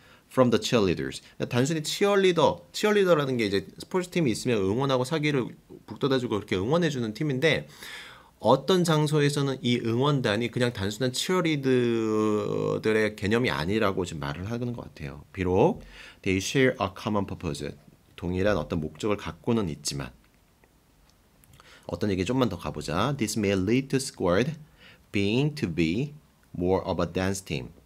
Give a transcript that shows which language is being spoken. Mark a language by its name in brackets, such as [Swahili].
[English] From the cheerleaders. [Korean] 단순히 치어리더라는 게 이제 스포츠팀이 있으면 응원하고 사기를 북돋아주고 그렇게 응원해주는 팀인데 어떤 장소에서는 이 응원단이 그냥 단순한 치어리더들의 개념이 아니라고 지금 말을 하는 것 같아요. 비록 [English] they share a common purpose. [Korean] 동일한 어떤 목적을 갖고는 있지만 어떤 얘기 좀만 더 가보자. [English] This may lead to squad being to be more of a dance team.